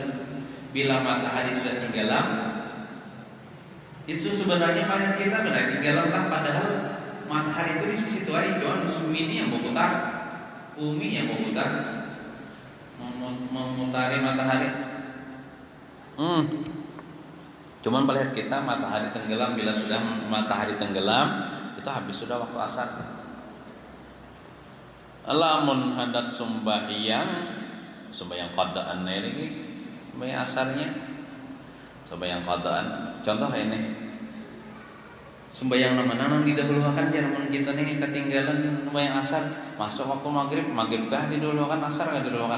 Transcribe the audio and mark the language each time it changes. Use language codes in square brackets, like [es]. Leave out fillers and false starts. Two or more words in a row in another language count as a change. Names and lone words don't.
[bjn] Bila matahari sudah tenggelam, itu sebenarnya melihat kita benar tenggelamlah, padahal matahari itu di sisi Tuhan, cuman bumi ini yang berputar, bumi yang berputar memutari matahari. Cuman melihat kita matahari tenggelam. Bila sudah matahari tenggelam, itu habis sudah waktu asar. Lamun hendak sembahyang qadaan lagi, sembahyang asarnya, sembahyang qadaan. Contoh ini, sembahyang nama-nama didahulukan jaman kita nih ketinggalan sembahyang asar, masuk waktu maghrib kah didahulukan, asar kah didahulukan?